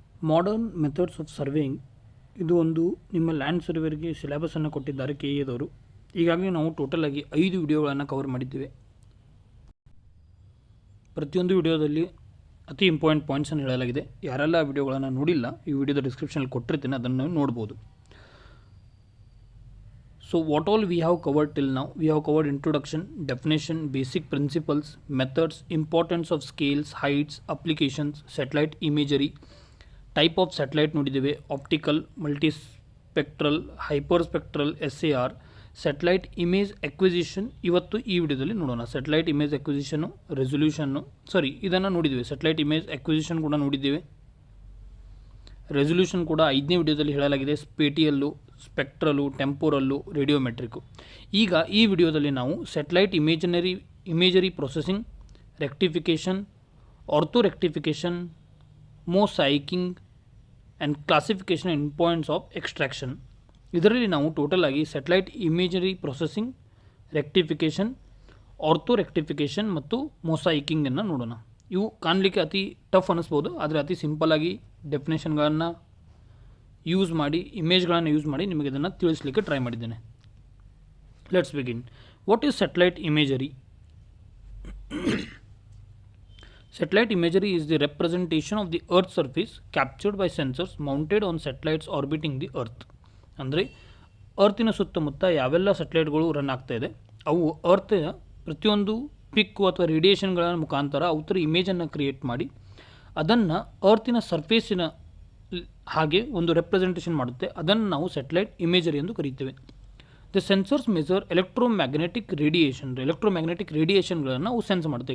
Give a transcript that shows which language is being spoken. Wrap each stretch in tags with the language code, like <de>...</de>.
<en>modern methods of surveying</en> <kn>ಇದು ಒಂದು ನಿಮ್ಮ ಲ್ಯಾಂಡ್ ಸರ್ವೇರ್ಗೆ ಸಿಲೆಬಸನ್ನು ಕೊಟ್ಟಿದ್ದಾರೆ ಕೆ ಎದವರು. ಈಗಾಗಲೇ ನಾವು ಟೋಟಲ್ ಆಗಿ 5 ವಿಡಿಯೋಗಳನ್ನು ಕವರ್ ಮಾಡಿದ್ದೇವೆ. ಪ್ರತಿಯೊಂದು ವಿಡಿಯೋದಲ್ಲಿ ಅತಿ ಇಂಪಾರ್ಟೆಂಟ್ ಪಾಯಿಂಟ್ಸನ್ನು ಹೇಳಲಾಗಿದೆ. ಯಾರೆಲ್ಲ ಆ ವಿಡಿಯೋಗಳನ್ನು ನೋಡಿಲ್ಲ, ಈ ವಿಡಿಯೋದ ಡಿಸ್ಕ್ರಿಪ್ಷನಲ್ಲಿ ಕೊಟ್ಟಿರ್ತೀನಿ, ಅದನ್ನು ನೋಡ್ಬೋದು.</kn> <en>So what all we have covered till now? We have covered introduction, definition, basic principles, methods, importance of scales, heights, applications, satellite imagery, type of satellite</en> <kn>ನೋಡಿದ್ದೇವೆ,</kn> <en>optical, multispectral, hyperspectral, SAR, satellite image acquisition.</en> <kn>ಇವತ್ತು ಈ ವಿಡಿಯೋದಲ್ಲಿ ನೋಡೋಣ. satellite image acquisition, resolution, ಇದನ್ನು ನೋಡಿದ್ದೇವೆ. satellite image acquisition ಕೂಡ ನೋಡಿದ್ದೇವೆ. Resolution ಕೂಡ 5ನೇ ವಿಡಿಯೋದಲ್ಲಿ ಹೇಳಲಾಗಿದೆ. ಸ್ಪೇಟಿಯಲ್ಲು, ಸ್ಪೆಕ್ಟ್ರಲ್ಲು, ಟೆಂಪೋರಲ್ಲು, ರೇಡಿಯೋಮೆಟ್ರಿಕ್ಕು. ಈಗ ಈ ವಿಡಿಯೋದಲ್ಲಿ ನಾವು satellite imagery processing, rectification, ortho rectification, ಮೊಸೈಕಿಂಗ್ and classification in points of extraction, ಇದರಲ್ಲಿ ನಾವು ಟೋಟಲ್ ಆಗಿ satellite imagery processing, rectification, ortho rectification ಮತ್ತು ಮೊಸೈಕಿಂಗನ್ನು ನೋಡೋಣ. ಇವು ಕಾಣಲಿಕ್ಕೆ ಅತಿ ಟಫ್ ಅನ್ನಿಸ್ಬೋದು, ಆದರೆ ಅತಿ ಸಿಂಪಲ್ಲಾಗಿ ಡೆಫಿನೇಷನ್ಗಳನ್ನು ಯೂಸ್ ಮಾಡಿ, ಇಮೇಜ್ಗಳನ್ನು ಯೂಸ್ ಮಾಡಿ ನಿಮಗೆ ಇದನ್ನು ತಿಳಿಸಲಿಕ್ಕೆ ಟ್ರೈ ಮಾಡಿದ್ದೇನೆ.</kn> <en>Let's begin. What is satellite imagery? Satellite imagery is the representation of the Earth's surface captured by sensors mounted on satellites orbiting the Earth.</en> <kn>ಅಂದರೆ ಅರ್ತಿನ ಸುತ್ತಮುತ್ತ ಯಾವೆಲ್ಲ ಸ್ಯಾಟಲೈಟ್ಗಳು ರನ್ ಆಗ್ತಾ ಇದೆ, ಅವು ಅರ್ತಿನ ಪ್ರತಿಯೊಂದು ಪಿಕ್ಕು ಅಥವಾ ರೇಡಿಯೇಷನ್ಗಳ ಮುಖಾಂತರ ಅವರ ಇಮೇಜನ್ನು ಕ್ರಿಯೇಟ್ ಮಾಡಿ ಅದನ್ನು ಅರ್ತಿನ ಸರ್ಫೇಸಿನ ಹಾಗೆ ಒಂದು ರೆಪ್ರೆಸೆಂಟೇಷನ್ ಮಾಡುತ್ತೆ. ಅದನ್ನು ನಾವು ಸ್ಯಾಟಲೈಟ್ ಇಮೇಜರಿ ಎಂದು ಕರೀತೇವೆ.</kn> <en>the sensors measure</en> <kn>ಎಲೆಕ್ಟ್ರೋಮ್ಯಾಗ್ನೆಟಿಕ್ ರೇಡಿಯೇಷನ್ಗಳನ್ನು ಅವು ಸೆನ್ಸ್ ಮಾಡುತ್ತೆ.</kn>